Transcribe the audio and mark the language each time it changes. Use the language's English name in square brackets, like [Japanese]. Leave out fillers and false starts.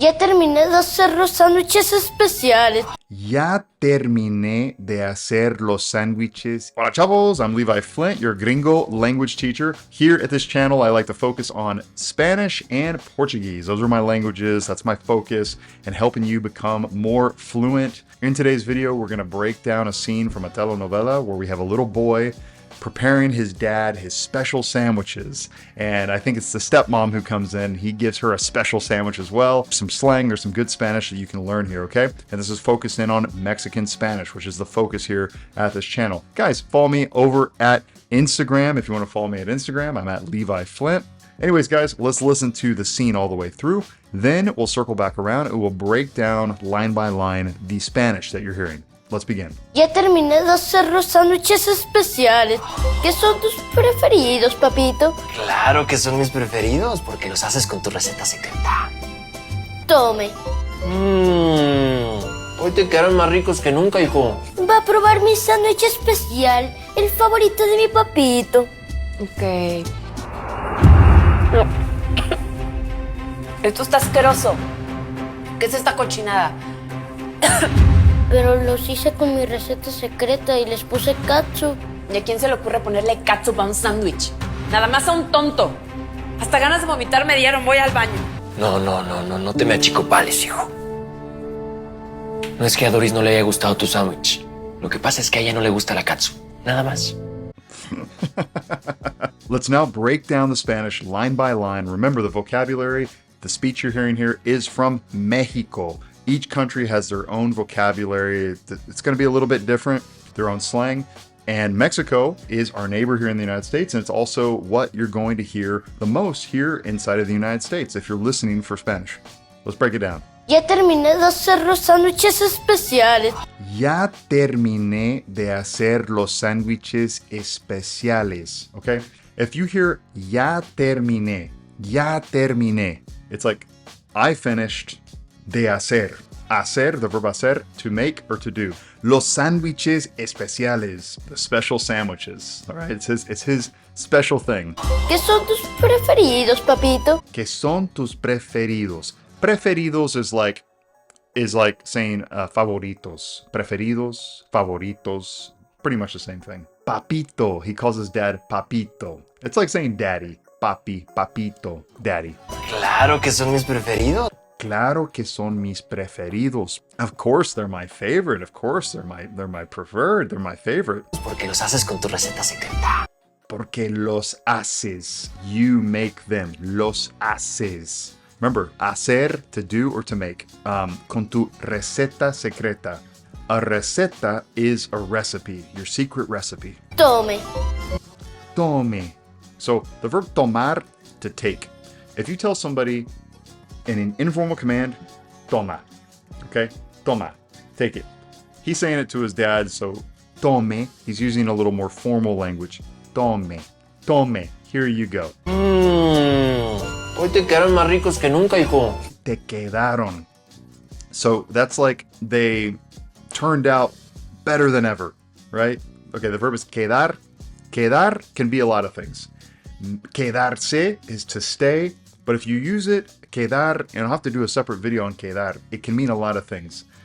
[Spanish] Ya terminé de hacer los sándwiches especiales. Ya terminé de hacer los sándwiches. Hola chavos, [English] I'm Levi Flint, your gringo language teacher. Here at this channel, I like to focus on Spanish and Portuguese. Those are my languages, that's my focus, and helping you become more fluent. In today's video, we're gonna break down a scene from a telenovela where we have a little boy preparing his dad his special sandwiches. And I think it's the stepmom who comes in. He gives her a special sandwich as well. Some slang, there's some good Spanish that you can learn here, okay? And this is focused in on Mexican Spanish, which is the focus here at this channel. Guys, follow me over at Instagram. If you want to follow me at Instagram, I'm at Levi Flint. Anyways, guys, let's listen to the scene all the way through. Then we'll circle back around and we'll break down line by line the Spanish that you're hearing. Let's begin. [Spanish] Ya terminé de hacer los sándwiches especiales. ¿Qué son tus preferidos, papito? Claro que son mis preferidos, porque los haces con tu receta secreta. Tome. Hoy te quedaron más ricos que nunca, hijo. Va a probar mi sándwich especial, el favorito de mi papito. Ok. Esto está asqueroso. ¿Qué es esta cochinada? Pero los hice con mi receta secreta y les puse catsup. ¿Y a quién se le ocurre ponerle catsup a un sándwich? Nada más a un tonto. Hasta ganas de vomitar me dieron, voy al baño. No te me achicopales, hijo. No es que a Doris no le haya gustado tu sándwich. Lo que pasa es que a ella no le gusta la katsu. Nada más. [English] Let's now break down the Spanish line by line. Remember, the vocabulary, the speech you're hearing here is from Mexico. Each country has their own vocabulary. It's going to be a little bit different, their own slang. And Mexico is our neighbor here in the United States, and it's also what you're going to hear the most here inside of the United States if you're listening for Spanish. Let's break it down. [Spanish] Ya terminé de hacer los sándwiches especiales. Ya terminé de hacer los sándwiches especiales. [English] Okay? If you hear [Spanish] ya terminé, [English] it's like I finished [Spanish] de hacer. [English] Hacer, the verb hacer, to make or to do. [Spanish] Los sándwiches especiales, [English] the special sandwiches. All right, it's his special thing. [Spanish] ¿Qué son tus preferidos, papito? ¿Qué son tus preferidos? Preferidos [English] is like saying [Spanish] favoritos. [English] Preferidos, favoritos, pretty much the same thing. Papito, he calls his dad papito. It's like saying daddy. Papi, papito, daddy. [Spanish] Claro que son mis preferidos. Claro que son mis preferidos. [English] Of course, they're my favorite. Of course, they're my preferred. They're my favorite. [Spanish] Porque los haces con tu receta secreta. Porque los haces. [English] You make them. [Spanish] Los haces. [English] Remember, hacer, to do or to make. [Spanish] Con tu receta secreta. [English] A receta is a recipe, your secret recipe. [Spanish] Tome. Tome. [English] So the verb tomar, to take. If you tell somebody in an informal command, toma. Okay? Toma. Take it. He's saying it to his dad, so tome. He's using a little more formal language. Tome. Tome. Here you go. [Spanish] Hoy te quedaron más ricos que nunca, hijo. Te quedaron. [English] So that's like they turned out better than ever, right? Okay, the verb is quedar. Quedar can be a lot of things. Quedarse is to stay, but if you use it, quedar, and I'll have to do a separate video on quedar, it can mean a lot of things.